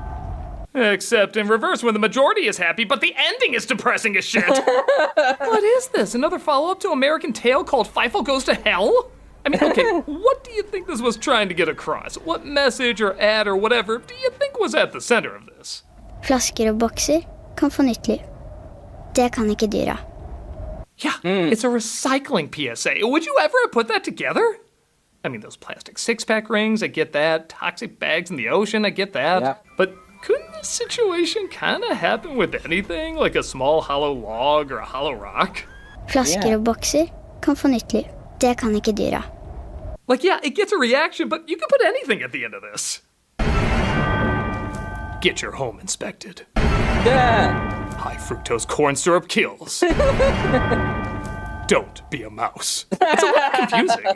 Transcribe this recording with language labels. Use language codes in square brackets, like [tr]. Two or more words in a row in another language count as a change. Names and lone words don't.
[en] Except in reverse when the majority is happy, but the ending is depressing as shit. What is this? Another follow-up to American Tail called Feifel Goes to Hell? I mean, okay, what do you think this was trying to get across? What message or ad or whatever do you think was at the center of this? [no] Flasker og bokser kan få nytt liv. Det kan ikke dyra. [en] Yeah, it's a recycling PSA. Would you ever have put that together? I mean, those plastic six-pack rings, I get that. Toxic bags in the ocean, I get that. Yeah. But couldn't this situation kind of happen with anything, like a small hollow log or a hollow rock? [no] Flasker og bokser kan få nytt liv. Det kan ikke dyra. [en] Like, yeah, it gets a reaction, but you can put anything at the end of this. Get your home inspected. Yeah. High fructose corn syrup kills. Don't be a mouse. It's a little confusing.